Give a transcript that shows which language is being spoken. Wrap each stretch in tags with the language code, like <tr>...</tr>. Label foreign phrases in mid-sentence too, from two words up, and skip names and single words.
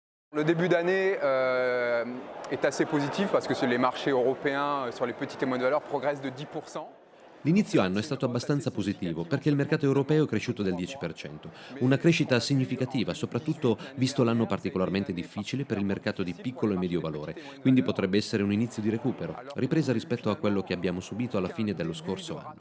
<fr>Le début d'année est assez positif parce que les marchés européens sur les petits témoins de valeur progressent de 10%.</fr> <it>L'inizio anno è stato abbastanza positivo perché il mercato europeo è cresciuto del 10%, una crescita significativa soprattutto visto l'anno particolarmente difficile per il mercato di piccolo e medio valore, quindi potrebbe essere un inizio di recupero, ripresa rispetto a quello che abbiamo subito alla fine dello scorso anno.</it>